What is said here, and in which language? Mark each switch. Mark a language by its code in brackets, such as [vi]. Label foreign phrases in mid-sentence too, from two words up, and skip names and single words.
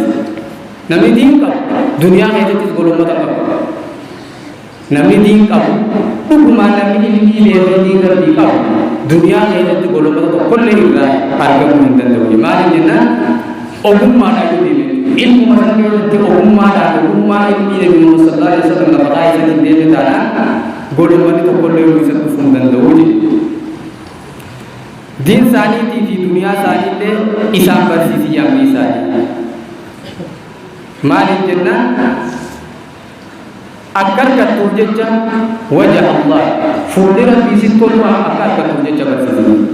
[om] Namni diin qabu duniyaa keessattis golommata qabu. Namni diin qabu dhugumaan namni ilmii beekee diin rabbii qabu duniyaa keessatti golommata tokkollee irraa argamuu hin danda'u. Maaliif jennaan ogummaadhaan yoo deeme ilmuma sana keessatti ogummaa ilmii Nabi Muhammad [ar] صلى الله عليه وسلم [om] maqaa isaatiin deeme taanaan golommanni tokkollee yoo isa dhufuu hin danda'u jechuudha. Diin isaaniitii fi duniyaa isaaniillee isaan barsiisi yammii isaanii. Maaliif jennaan akka argattuuf jecha [ar] وجه الله [om] fuulli rabbii sitti tolu akka argattuuf jecha barsiisan.